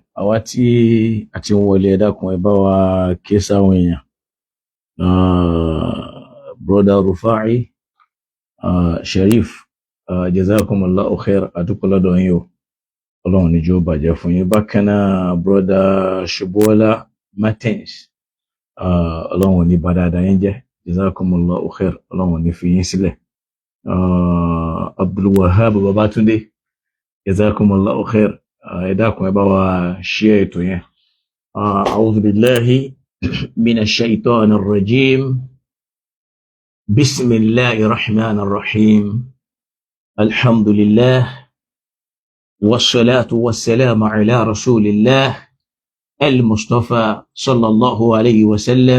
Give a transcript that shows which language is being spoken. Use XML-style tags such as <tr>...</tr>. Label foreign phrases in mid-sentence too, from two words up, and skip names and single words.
<yo>Àwa tí a ti ń wọlé ẹ dákun ẹ bá wa ké sáwọn èèyàn. Brother Rufai,</yo> <ar>Sharif, جزاكم الله خيرا,</ar> <yo>àdúpẹ́ lọ́dọ̀ yín o. Ọlọ́run ní jọ̀ọ́ bàjẹ́ fún yín. Bákan náà, Brother Shubola Martins, Ọlọ́run ní bá dáadáa yín jẹ́.</yo> <ar>جزاكم الله خيرا,</ar> <yo>Ọlọ́run ní fi yín sílẹ̀. Abdul Wahab Babatunde,</yo> <ar>جزاكم الله خيرا,</ar> <yo>ẹ dákun ẹ bá wa share ètò yẹn.</yo> <ar>أعوذ بالله من الشيطان الرجيم. بسم الله الرحمن الرحيم. Alhamdulillah. والصلاة والسلام على رسول الله. المصطفى صلى الله عليه وسلم.</ar>